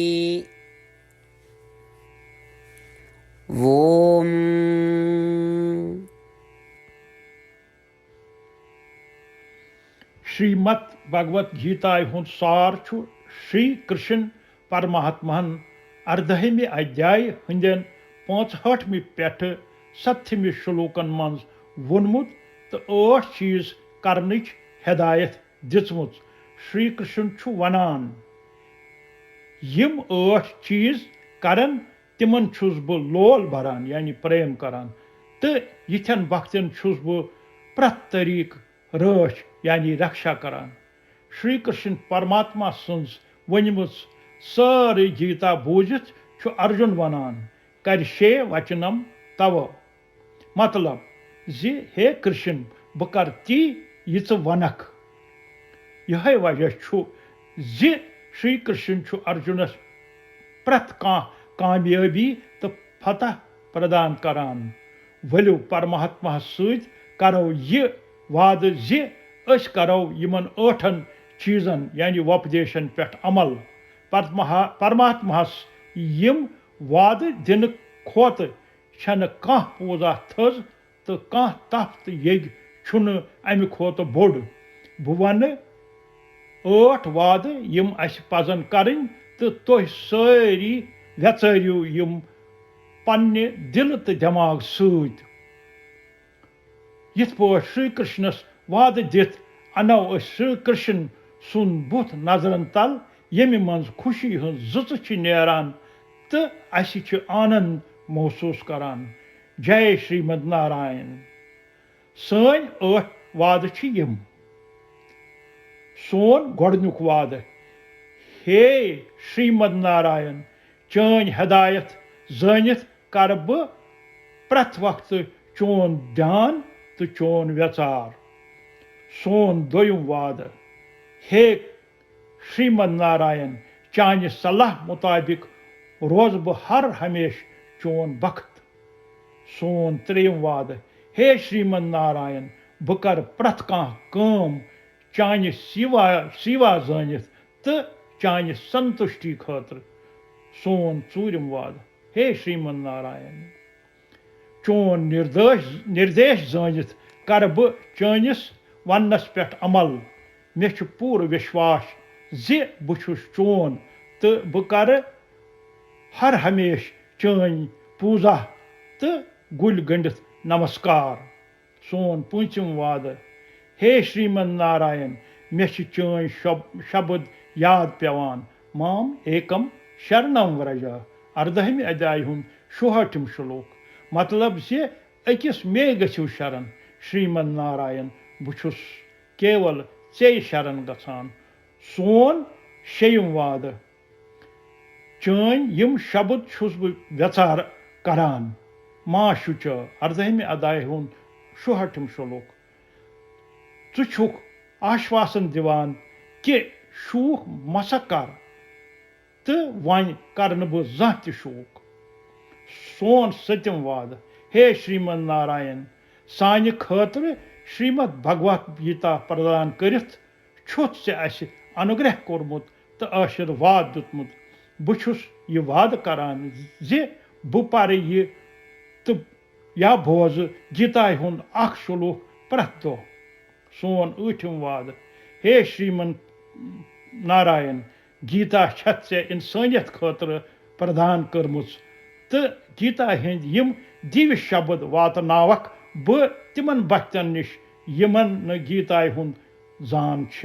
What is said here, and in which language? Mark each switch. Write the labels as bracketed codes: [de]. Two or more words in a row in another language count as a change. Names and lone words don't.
[ks] ओम। श्रीमद भगवत गीता हुंद सार छु श्री कृष्ण परमात्मान अर्धहमि अध्याय हंदन 65 पेठ 7 श्लोकन मज वोनमुत तो 8 चीज करनिच हिदायत दिचमुत। श्री कृष्ण छु वनान यम 8 चीज करन तिमन छुस बह लोल भरान यानी प्रेम करान तो यिथन वक्तन छुस बह प्रथ तरीक रच यानी रक्षा करान। श्री कृष्ण परमात्मा सुंस वनमुत सारे गीता बूझित छु अर्जुन वनान [sa] करशे वचनम तव [ks] मतलब हे कृष्ण बह कर ती यह वनक यह वजह श्री कृष्ण अर्जुनस प्रथ कामयाबी तो फतह प्रदान करान। वलियो परमात्मा सत करो यह वाद करो यमन 8 चीजन यानी वोपदेशन पे अमल। परमात्मा यम वाद दिन खोत छन कह पूजा थज तो कह तप तो यग छुन अमि खोत बोड़। बह वन 8 वाद यम अस पजन करें तो तुह सारी वेचरियो यम पन्ने दिल तो दिमाग सत। यिथ पौट श्री कृष्णस वाद दिथ अनो श्री कृष्ण सुन बुथ नजरन तल यमि मंज खुशी हज जच नेरान तो अस आनंद महसूस करान। जय श्रीमद नारायण। सन 8 वाद यम। सोन गोडनुक वाद, हे श्रीमद नारायण चन हदायत जानित कर बह प्रथ वक्त चोन ध्यान तो चोन व्यचार। सोन दोयम वाद, हे श्रीमद नारायण चान सलाह मुताबिक रोज बह हर हमेश चोन बख्त। सोन त्रेयम वाद, हे श्रीमद नारायण बह कर प्रथ कम चान सिवा जानित तो चान संतुष्टि खातर। सोन चूरम वाद, हे श्रीमद नारायण चोन निर्देश जानित कर बह चानिस वनस पे अमल। मे पूर विश्वास बह चोन तो बह कर हर हमेश चान पूजा तो गुल गंडित नमस्कार। सोन 5 वाद, हे श्रीमद नारायण मे चान शब्द याद पेवान [sa] माम एकम शरणम व्रजा। [ks] 18 अध्याय 66 श्लोक। मतलब से अकिस मे गो शरण श्रीमद नारायण बह केवल चे शरण गसान। सोन 6 वाद, चान यम शब्द बह व्यचार करान मा शुच। 18 अध्याय 66 श्लोक। छुक आश्वासन दिवान कि शूख मसा कर तो वन कर बह जह त शूख। सोन 7 वाद, हे श्रीमद नारायण सानि खातर श्रीमद भगवत गीता प्रदान करित छुत से अस अनुग्रह कोरमुत तो आशीर्वाद दुतमुत। बह यह वाद करान बह पर यह तो या बोज गीता हुंद 1 श्लोक प्रथ दो। सोन 8 वाद, हे श्रीमन नारायण गीता छत से इंसानियत खातर प्रदान करमुच तो गीता हंद यम दिव्य शब्द वातनावक बह तिमन बच्चन निश यमन न गीता हुंद जान छे।